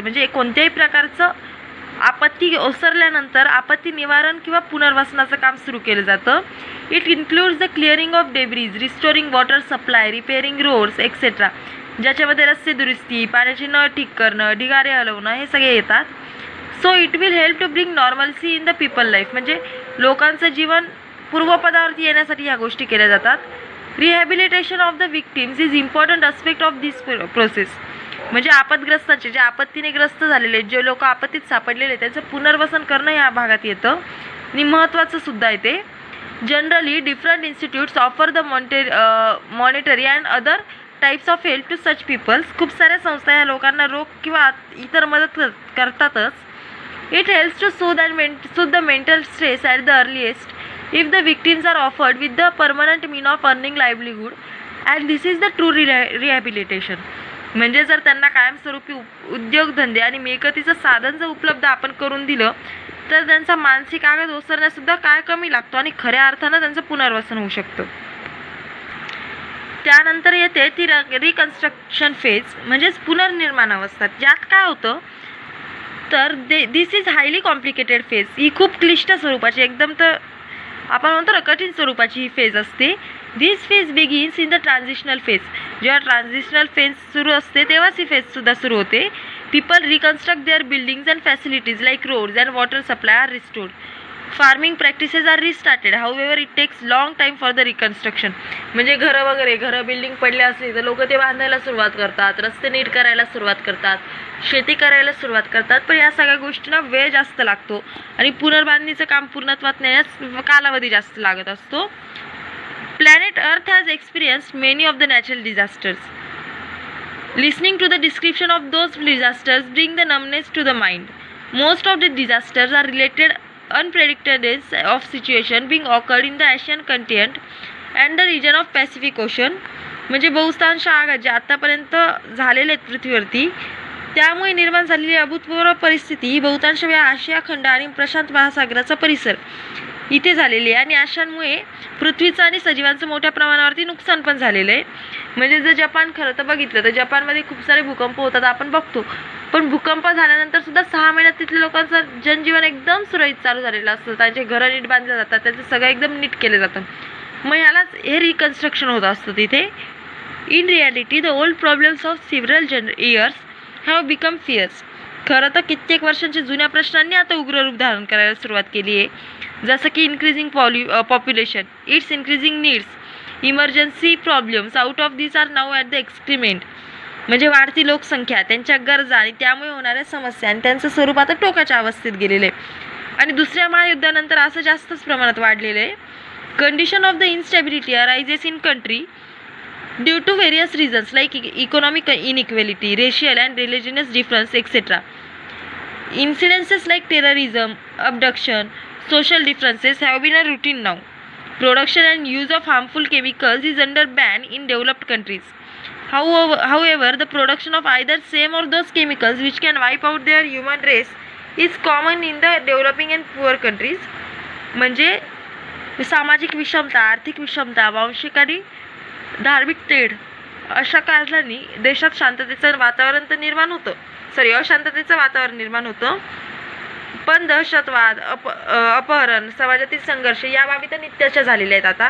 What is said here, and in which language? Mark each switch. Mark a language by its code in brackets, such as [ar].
[mr] म्हणजे कोणत्याही प्रकारचं आपत्ती ओसरल्यानंतर आपत्ती निवारण किंवा पुनर्वसनाचं काम सुरू केलं जातं. [en] it includes the clearing of debris, restoring water supply, repairing roads etcetera, [mr] ज्याच्यामध्ये रस्ते दुरुस्ती, पाण्याची नळ ठीक करणं, ढिगारे हलवणं हे सगळे येतात. [en] So it will help to bring normalcy in the people life. [mr] म्हणजे लोकांचं जीवन पूर्वपदावरती येण्यासाठी ह्या गोष्टी केल्या जातात. [en] Rehabilitation of the victims is important aspect of this process. [mr] म्हणजे आपत्ग्रस्तांचे जे आपत्तीने ग्रस्त झालेले जे लोक आपत्तीत सापडलेले त्यांचं पुनर्वसन करणं या भागात येतं आणि महत्त्वाचं सुद्धा येते. [en] Generally different institutes offer the monetary and other types of help to such peoples. [mr] खूप साऱ्या संस्था या लोकांना रोग किंवा इतर मदत करतातच. [en] It helps to soothe the mental stress at the earliest if the victims are offered with the permanent mean of earning livelihood and this is the true rehabilitation. [mr] म्हणजे जर त्यांना कायमस्वरूपी उद्योगधंदे आणि मिळकतीचं साधन जर उपलब्ध आपण करून दिलं तर त्यांचा मानसिक आघात ओसरण्यासुद्धा काळ कमी लागतो आणि खऱ्या अर्थानं त्यांचं पुनर्वसन होऊ शकतं. त्यानंतर येते ती रिकन्स्ट्रक्शन फेज म्हणजेच पुनर्निर्माण अवस्था. ज्यात काय होतं तर [en] This is highly complicated phase. [mr] ही खूप क्लिष्ट स्वरूपाची एकदम तर आपण म्हणतो ना कठीण स्वरूपाची ही फेज असते. [en] This phase begins in the transitional phase. [mr] जेव्हा ट्रान्झिशनल फेज सुरू असते तेव्हाच ही फेजसुद्धा सुरू होते. [en] People reconstruct their buildings and facilities like roads and water supply are restored. Farming practices are restarted. However it takes long time for the reconstruction. [mr] म्हणजे घरं building पडले असली तर लोक ते बांधायला सुरुवात करतात, रस्ते नीट करायला सुरुवात करतात, शेती करायला सुरुवात करतात. पण या सगळ्या गोष्टींना वेळ जास्त लागतो आणि पुनर्बांधणीचं काम पूर्णत्वात नेण्यास कालावधी जास्त लागत असतो. [en] Planet Earth has experienced many of the natural disasters. Listening to the description of those disasters bring the numbness to the mind. Most of the disasters are related unpredicted of situation being occurred in the Asian continent and the region of Pacific Ocean. [mr] म्हणजे बहुतांश आघात जे आतापर्यंत झालेले आहेत पृथ्वीवरती त्यामुळे निर्माण झालेली अभूतपूर्व परिस्थिती ही बहुतांश वेळा आशिया खंड आणि प्रशांत महासागराचा परिसर इथे झालेली आहे आणि अशांमुळे पृथ्वीचं आणि सजीवांचं मोठ्या प्रमाणावरती नुकसान पण झालेलं आहे. म्हणजे जर जपान खरं तर बघितलं तर जपानमध्ये खूप सारे भूकंप होतात आपण बघतो, पण भूकंप झाल्यानंतर सुद्धा 6 महिन्यात तिथल्या लोकांचं जनजीवन एकदम सुरळीत चालू झालेलं असतं. त्यांचे घरं नीट बांधले जातात, त्यांचं सगळं एकदम नीट केलं जातं. मग ह्यालाच हे रिकन्स्ट्रक्शन होत असतं तिथे. [en] In reality the old problems of several years have become fierce. [mr] खरं तर कित्येक वर्षांच्या जुन्या प्रश्नांनी आता उग्र रूप धारण करायला सुरुवात केली आहे. जसं की [en] Increasing population, its increasing needs, emergency problems out of this are now at the extreme. [mr] म्हणजे वाढती लोकसंख्या, त्यांच्या गरजा आणि त्यामुळे होणाऱ्या समस्या आणि त्यांचं स्वरूप आता टोकाच्या अवस्थेत गेलेलं आहे. आणि दुसऱ्या महायुद्धानंतर असं जास्तच प्रमाणात वाढलेलं आहे. [en] Condition of the instability arises in country due to various reasons like economic inequality, racial and religious difference etcetera. Incidences like terrorism, abduction, social differences have been a routine now. Production and use of harmful chemicals is under ban in developed countries. However, the production of either same or those chemicals which can wipe out their human race is common in the developing and poor countries. [mr] म्हणजे सामाजिक विषमता, आर्थिक विषमता, वांशिक आणि धार्मिक तेढ अशा कारणांनी देशात शांततेचं वातावरण तर निर्माण होतं, अशांततेचं वातावरण निर्माण होतं. पण दहशतवाद, अपहरण, समाजातील संघर्ष या बाबी तर नित्याच्या झालेल्या आहेत.